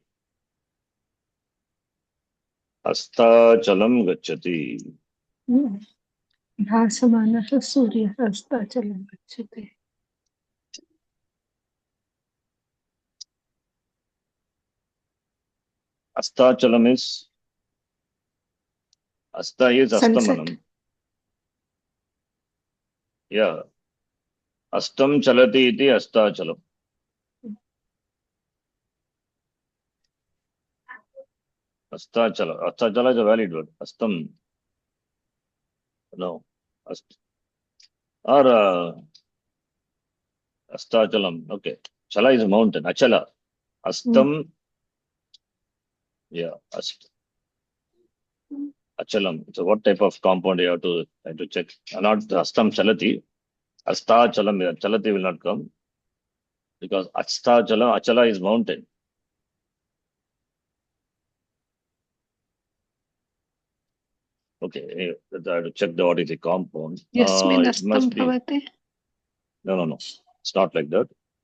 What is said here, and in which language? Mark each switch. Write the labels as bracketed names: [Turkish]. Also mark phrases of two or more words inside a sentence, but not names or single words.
[Sanskrit] अस्ताचलं गच्छति. हम्म, भासमानः सूर्यः अस्ताचलं गच्छति. [English] Astachalam is Asta is Sunset. [Sanskrit] Astamanam. Yeah. अस्तं चलति इति अस्ताचलम्. Astachala. [English] Astachala is a valid word. Astam. No. Or Astachalam. Okay. Chala is a mountain. [Sanskrit] Achala. Astam. [English] Yeah. [Sanskrit] Achalam. [English] So what type of compound you have to check? Not [Sanskrit] अस्तं चलति. [English] Astachalam. Chalati will not come. Because Astachalam, Achala is mountain. Okay, anyway, I have to check what is the compound. [Sanskrit] यस्मिन् [English] It [Sanskrit] अस्तं [English] must be. [Sanskrit] भवति. [English] No. It's not like that.